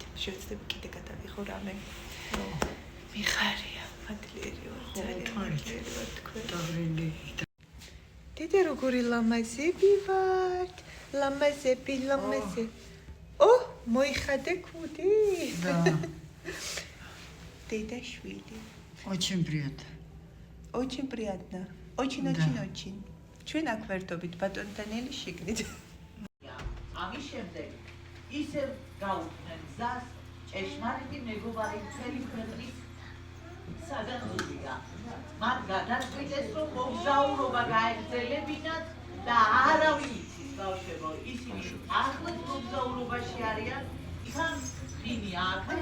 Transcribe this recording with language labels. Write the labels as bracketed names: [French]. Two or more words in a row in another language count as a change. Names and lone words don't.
[Georgian] შევცდები კიდე გადავიღო რამე. მიხარია, მადლიერი ვარ, ძალიან მადლიერი ვარ თქვენ. დავრილი. დედა როგორი ლამაზები ვართ. ლამაზები. ო, მოიხადე ქუდი. [Russian] Да. [Georgian] დედა შვილი. [Russian] Очень приятно. Очень приятно. Очень. [Georgian] ჩვენ აქ ვერთობით ბატონთან ელი შიგნით. ამის შემდეგ ისევ გაუქმენ გზას ჭეშმარიტი მეგობარი მთელი ქვეყნის საგანძურია. მათ გადაწყვიტეს, რომ მოგზაურობა გაეგრძელებინათ და არავინ იცის, ბავშვებო, ისინი ახლად მოგზაურობაში არიან, თან ხინი აქ.